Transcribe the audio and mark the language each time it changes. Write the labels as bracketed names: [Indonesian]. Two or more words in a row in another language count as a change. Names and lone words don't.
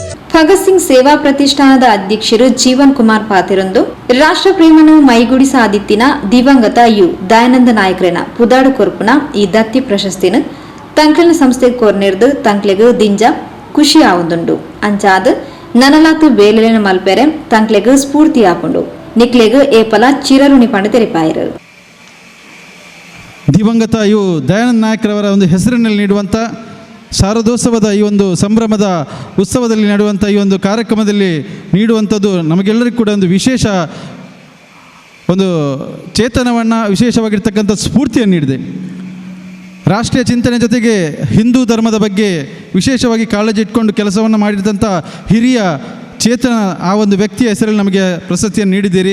[Tulu] ಭಗತ್ ಸಿಂಗ್ ಸೇವಾ ಪ್ರತಿಷ್ಠಾನದ ಅಧ್ಯಕ್ಷರು ಜೀವನ್ ಕುಮಾರ್ ಪಾತಿರೊಂದು ರಾಷ್ಟ್ರ ಪ್ರೇಮನು ಮೈಗೂಡಿ ಸಾದಿತ್ತಿನ ದಿವಂಗತ ಯು ದಯಾನಂದ ನಾಯಕರೇನ ಪುದಾಡು ಕೊರ್ಪುನ ಈ ದತ್ತಿ ಪ್ರಶಸ್ತಿನ ತಂಕ್ಲಿನ ಸಂಸ್ಥೆ ಕೊರ್ನಿರ್ದು ತಂಕ್ಲೆಗ್ ದಿಂಜ ಖುಷಿ ಆವುದುಂಡು ಅಂಚಾದ ನನಲಾತು ಬೇಲೆನ ಮಲ್ಪೆರೆ ತಂಕ್ಲೆಗ್ ಸ್ಫೂರ್ತಿ ಆಪುಂಡು ನಿಕ್ಲೆಗ್ ಏಪಲ ಚಿರರುಣಿ ಪಂಡ ತೆರಿಪಾಯರು. [Kannada] ದಿವಂಗತ ಯು ದಯಾನಂದ ನಾಯಕರವರ ಒಂದು ಹೆಸರಿನಲ್ಲಿ ನೀಡುವಂಥ ಶಾರದೋತ್ಸವದ ಈ ಒಂದು ಸಂಭ್ರಮದ ಉತ್ಸವದಲ್ಲಿ ನಡೆಯುವಂಥ ಈ ಒಂದು ಕಾರ್ಯಕ್ರಮದಲ್ಲಿ ನೀಡುವಂಥದ್ದು ನಮಗೆಲ್ಲರಿಗೂ ಕೂಡ ಒಂದು ವಿಶೇಷ ಒಂದು ಚೇತನವನ್ನು ವಿಶೇಷವಾಗಿರ್ತಕ್ಕಂಥ ಸ್ಫೂರ್ತಿಯನ್ನು ನೀಡಿದೆ. ರಾಷ್ಟ್ರೀಯ ಚಿಂತನೆ ಜೊತೆಗೆ ಹಿಂದೂ ಧರ್ಮದ ಬಗ್ಗೆ ವಿಶೇಷವಾಗಿ ಕಾಳಜಿ ಇಟ್ಕೊಂಡು ಕೆಲಸವನ್ನು ಮಾಡಿದಂಥ ಹಿರಿಯ ಚೇತನ ಆ ಒಂದು ವ್ಯಕ್ತಿಯ ಹೆಸರಲ್ಲಿ ನಮಗೆ ಪ್ರಶಸ್ತಿಯನ್ನು ನೀಡಿದ್ದೀರಿ.